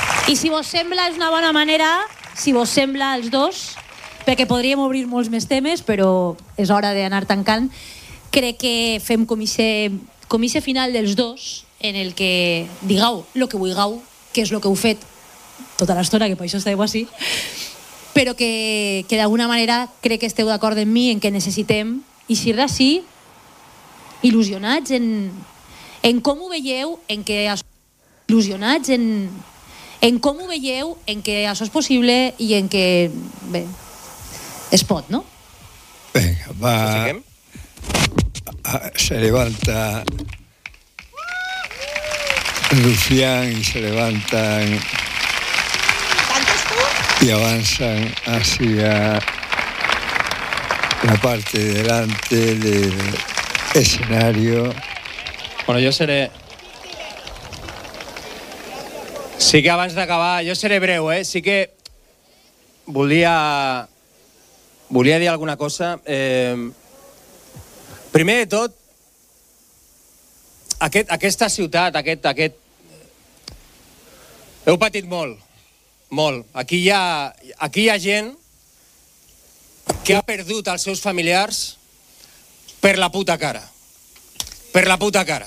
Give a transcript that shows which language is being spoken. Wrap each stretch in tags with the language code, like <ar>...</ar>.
<ca>I si vos sembla, és una bona manera, si vos sembla els dos, perquè podríem obrir molts més temes, però és hora d'anar tancant, crec que fem comissa final dels dos, en el que digueu el que vulgueu, que és el que heu fet tota l'estona, que per això esteu així, però que d'alguna manera crec que esteu d'acord amb mi en que necessitem eixir d'ací il·lusionats en com ho veieu, en que il·lusionats en com ho veieu, en que això és possible i en que, bé, es pot, no? Vinga, va.</ca> <es>Se levanta Lucián i se levantan y avanzan hacia la parte delante del escenario. Bueno, yo seré...</es> <ca>Sí que abans d'acabar, jo seré breu, eh? Sí que volia dir alguna cosa. Primer de tot, aquesta ciutat, aquest... Heu patit molt. Molt. Aquí hi ha gent que ha perdut els seus familiars per la puta cara. Per la puta cara.</ca>